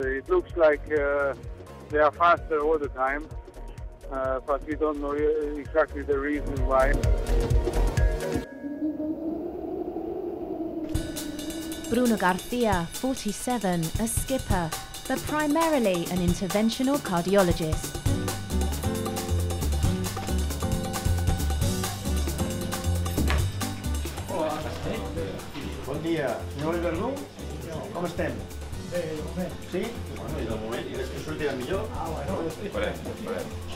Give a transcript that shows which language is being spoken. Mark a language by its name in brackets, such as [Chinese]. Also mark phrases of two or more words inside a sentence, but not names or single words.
[English] It looks like they are faster all the time. But we don't know exactly the reason why. Bruno Garcia, 47, a skipper, but primarily an interventional cardiologist. [Catalan] Hola. Bon dia, senyor Verdú. Com estem? Bé, bé. Sí? Bueno, i de moment, i és que sortirà millor? Bueno. Esperem.